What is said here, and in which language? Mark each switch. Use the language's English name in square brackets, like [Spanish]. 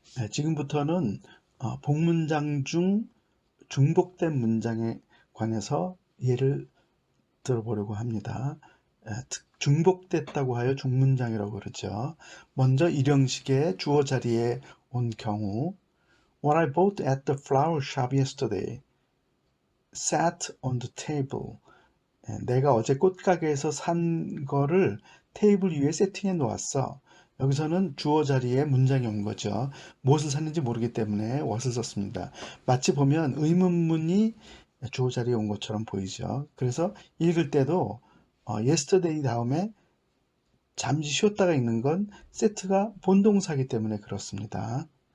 [Korean] 지금부터는 복문장 중 중복된 문장에 관해서 예를 들어보려고 합니다. 중복됐다고 하여 중문장이라고 그러죠. 먼저 일형식의 주어 자리에 온 경우 [English] What I bought at the flower shop yesterday sat on the table. [Korean] 내가 어제 꽃가게에서 산 거를 테이블 위에 세팅해 놓았어. 여기서는 주어 자리에 문장이 온 거죠. 무엇을 샀는지 모르기 때문에 what을 썼습니다. 마치 보면 의문문이 주어 자리에 온 것처럼 보이죠. 그래서 읽을 때도 yesterday 다음에 잠시 쉬었다가 읽는 건 세트가 본동사이기 때문에 그렇습니다.